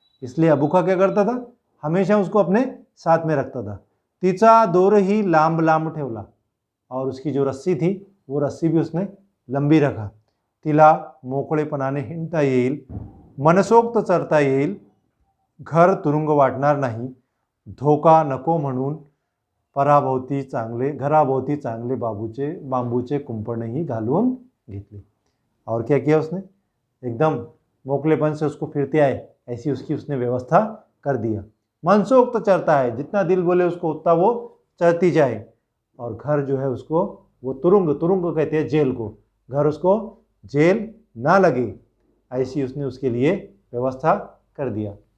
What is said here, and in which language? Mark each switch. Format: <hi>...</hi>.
<hi>इसलिए अबूखा क्या करता था? हमेशा उसको अपने साथ में रखता था.</hi> <mr>तिचा दोरही लांब लांब ठेवला</mr> <hi>और उसकी जो रस्सी थी वो रस्सी भी उसने लंबी रखा.</hi> <mr>तिला मोकळेपणाने हिंडता येईल, मनसोक्त चरता येईल, घर तुरुंग वाटणार नाही, धोका नको म्हणून घराभोवती चांगले बांबूचे कुंपणही घालून घेतले.</mr> <hi>और क्या किया उसने? एकदम मोकलेपन से उसको फिरते आए ऐसी उसने व्यवस्था कर दिया. मनसोक्त चरता है, जितना दिल बोले उसको उतना वो चरती जाए. और घर जो है उसको वो तुरुंग कहते हैं जेल को, घर उसको जेल ना लगे ऐसी उसने उसके लिए व्यवस्था कर दिया.</hi>